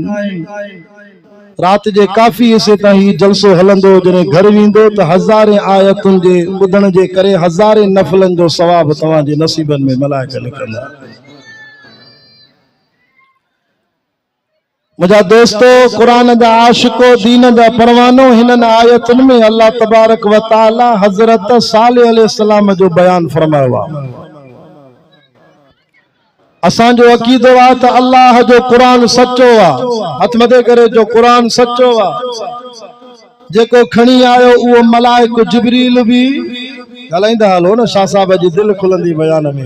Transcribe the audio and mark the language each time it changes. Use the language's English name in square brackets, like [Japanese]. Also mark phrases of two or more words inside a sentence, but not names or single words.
[Sindhi] रात जे काफ़ी हिस्से ताईं जलसो हलंदो जॾहिं घर वेंदो त हज़ारे आयतुनि जे ॿुधण जे करे हज़ारे नफ़लनि जो सवाब तव्हांजे नसीबनि में मलाइका लिखंदा। मुझा दोस्तो कुरान जा आशिको दीन जा परवानो हिननि आयतुनि में [Arabic] الله تبارك وتعالى [Sindhi] हज़रत सालेह अलैहिस्सलाम जो बयान फरमायो आहे। असांजो अकीदो आहे त अल्लाह जो कुरान सच्चो आहे। हथ मथे करे जो कुरान सच्चो आहे जेको खणी आयो उहो मलाइक जिब्रील भी ॻाल्हाईंदा हलो न शाह साहब जी दिलि खुलंदी बयान में।